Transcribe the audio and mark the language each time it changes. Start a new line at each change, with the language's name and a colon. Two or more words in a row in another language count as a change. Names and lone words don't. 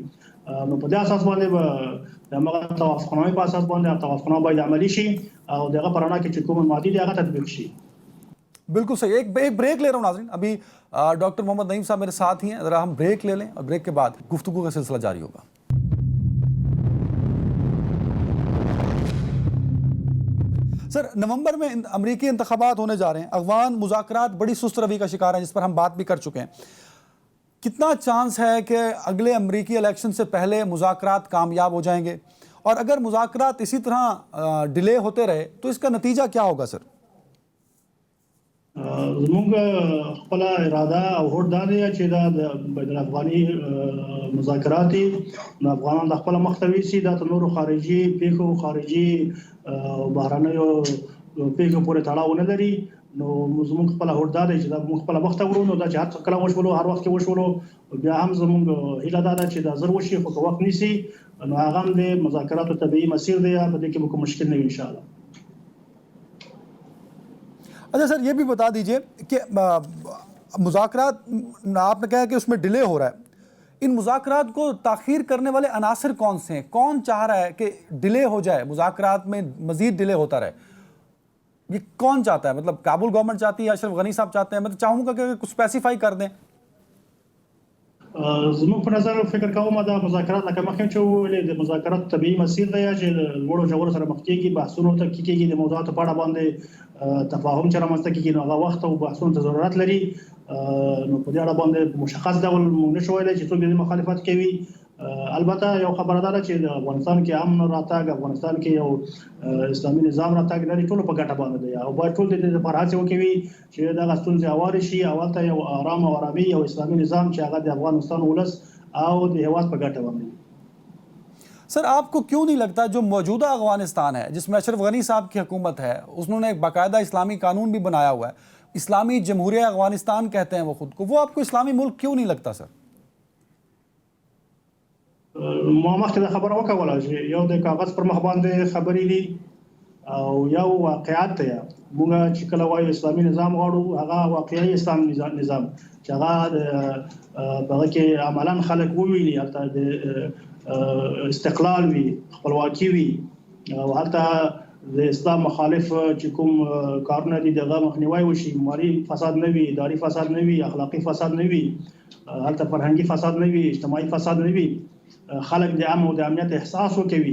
Pashto: نو په دې اساس باندې به د هغه توافقنامې په اساس باندې توافقنامه باید عملي شي او دغه پرانا کې چې کوم ماده دی هغه تطبیق شي.
Urdu: بالکل صحیح. ایک بریک لے رہا ہوں ناظرین۔ ابھی ڈاکٹر محمد نعیم صاحب میرے ساتھ ہی ہیں. ذرا ہم بریک لے لیں اور بریک کے بعد گفتگو کا سلسلہ جاری ہوگا۔ سر، نومبر میں امریکی انتخابات ہونے جا رہے ہیں. افغان مذاکرات بڑی سست روی کا شکار ہیں جس پر ہم بات بھی کر چکے ہیں. کتنا چانس ہے کہ اگلے امریکی الیکشن سے پہلے مذاکرات کامیاب ہو جائیں گے اور اگر مذاکرات اسی طرح ڈیلے ہوتے رہے تو اس کا نتیجہ کیا ہوگا سر?
Pashto: زموږ خپل اراده او هوډ دا دی چې دا د بین الافغاني مذاکرات نو افغانان د خپل مختوي سي د نورو خارجي پیښو خارجي بهرانيو پیښو پورې تړاو نه لري. نو زموږ خپل هوډ دا دی چې دا موږ خپل وخت ورو نو دا چې هر کله وشولو هر وخت کې وشولو بیا هم زموږ هیله دا ده چې دا زر وشي خو وخت نیسي نو هغه هم د مذاکراتو طبيعي مسیر دی په دې کې به کوم مشکل نه وي
Arabic: ان شاء الله.
Urdu: اچھا سر، یہ بھی بتا دیجیے کہ مذاکرات آپ نے کہا کہ اس میں ڈیلے ہو رہا ہے. ان مذاکرات کو تاخیر کرنے والے عناصر کون سے ہیں? کون چاہ رہا ہے کہ ڈیلے ہو جائے، مذاکرات میں مزید ڈیلے ہوتا رہے? یہ کون چاہتا ہے? مطلب کابل گورنمنٹ چاہتی ہے، اشرف غنی صاحب چاہتے ہیں؟ میں تو چاہوں گا کہ کچھ اسپیسیفائی کر دیں.
Pashto: زموږ په نظر فکر کوم دا مذاکرات لکه مخکې چې ویلې د مذاکرات طبيعي مسیر دی چې لوړو ژورو سره مخ کېږي، بحثونو ته کېږي، د موضوعاتو په اړه باندې تفاهم چې رامنځته کېږي نو هغه وخت او بحثونو ته ضرورت لري. نو په دې اړه باندې مشخص ډول موږ نشو ویلای چې څوک دې مخالفت کوي. البته یو خبره ده چې د افغانستان کې امن راتګ، افغانستان کې یو اسلامي نظام راتګ لري، ټول په ګټه باندې دی او باید ټول د دې لپاره هڅه وکړي چې دا ستونزې هوارې شي او ته یو آرام او آرامي او اسلامي نظام چې هغه د افغانستان ولس او د هیواد په ګټه باندې.
Urdu: سر، آپ کو کیوں نہیں لگتا جو موجودہ افغانستان ہے جس میں اشرف غنی صاحب کی حکومت ہے، انہوں نے ایک باقاعدہ اسلامی قانون بھی بنایا ہوا ہے، اسلامی جمہوریہ افغانستان کہتے ہیں وہ خود کو، وہ آپ کو اسلامی ملک کیوں نہیں لگتا سر?
Pashto: ما مخکې دا خبره وکوله چې یو د کاغذ پر مخ باندې خبرې دي او یو واقعیت دی. موږ چې کله وایو اسلامي نظام غواړو هغه واقعي اسلامي نظام چې هغه هغه کې عملاً خلک وویني، هلته د استقلال وي، خپلواکي وي او هلته د اسلام مخالف چې کوم کارونه دي دغه مخنیوي وشي، مالي فساد نه وي، اداري فساد نه وي، اخلاقي فساد نه وي، هلته فرهنګي فساد نه وي، اجتماعي فساد نه وي، خلک د امن او د امنیت احساس وکوي.